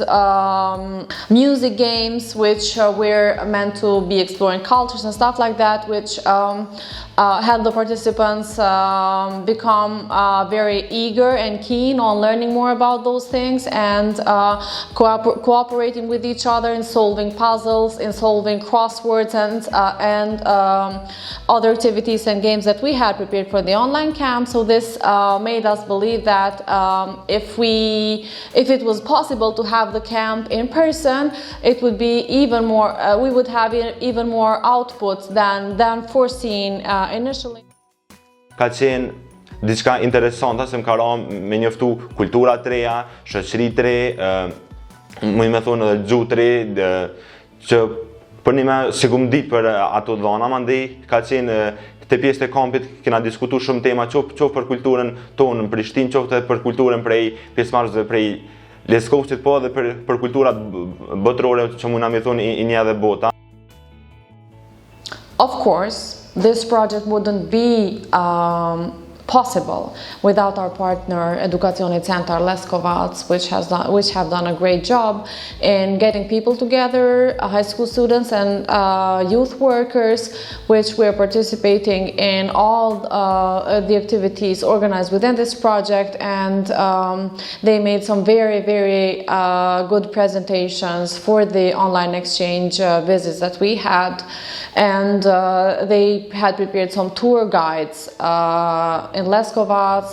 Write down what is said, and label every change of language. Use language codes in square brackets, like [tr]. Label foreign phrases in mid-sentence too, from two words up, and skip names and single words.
[en] music games which were meant to be exploring cultures and stuff like that, which had the participants become very eager and keen on learning more about those things, and cooperating with each other in solving puzzles, in solving crosswords, and other activities and games that we had prepared for the online camp. So this made us believe that if it was possible to have the camp in person, it would be even more. We would have even more outputs than foreseen initially. [sq] Ka qenë diçka interesante se më ka rënë me njoftu kultura të reja, shoqëri të re, më thonë edhe gjuhë të re, që për një me si ku më ditë për ato dhona, mandej ka qenë te pjesë të kampit kena diskutuar shumë tema, qoftë për kulturën tonë në Prishtinë, qoftë për kulturën prej pjesëmarrësve prej Leskovcit, po edhe për kulturat botërore që mund na më thonë i një edhe bota. [en] Of course, this project wouldn't be possible without our partner Educațione Center Leskovac, which have done a great job in getting people together, high school students and youth workers, which were participating in all the activities organized within this project, and they made some very good presentations for the online exchange visits that we had, and they had prepared some tour guides in Leskovac.